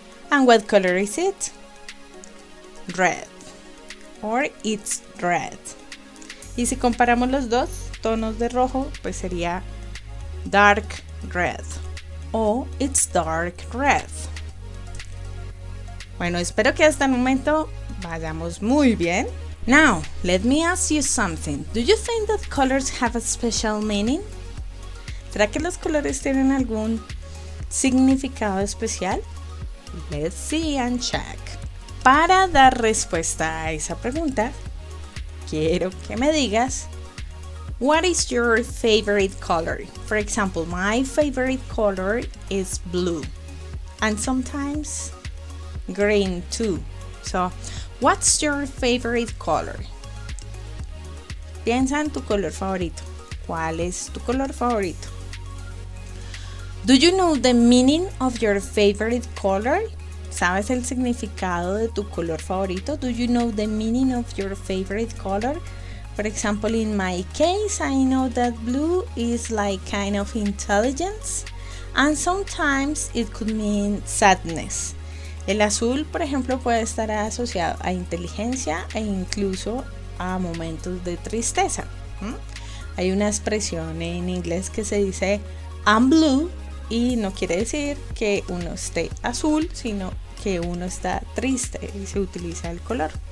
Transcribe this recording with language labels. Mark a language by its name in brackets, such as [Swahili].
[English] And what color is it? Red. Or it's red. [Spanish] Y si comparamos los dos tonos de rojo, pues sería dark red o [English] it's dark red. [Spanish] Bueno, espero que hasta el momento vayamos muy bien. [English] Now, let me ask you something. Do you think that colors have a special meaning? [Spanish] ¿Será que los colores tienen algún significado especial? [English] Let's see and check. [Spanish] Para dar respuesta a esa pregunta, quiero que me digas, [English] what is your favorite color? For example, my favorite color is blue, and sometimes green too. So, what's your favorite color? [Spanish] Piensa en tu color favorito. ¿Cuál es tu color favorito? [English] Do you know the meaning of your favorite color? [Spanish] ¿Sabes el significado de tu color favorito? [English] Do you know the meaning of your favorite color? For example, in my case, I know that blue is like kind of intelligence, and sometimes it could mean sadness. [Spanish] El azul, por ejemplo, puede estar asociado a inteligencia e incluso a momentos de tristeza. Hay una expresión en inglés que se dice [English] I'm blue, [Spanish] y no quiere decir que uno esté azul, sino que uno está triste, y se utiliza el color.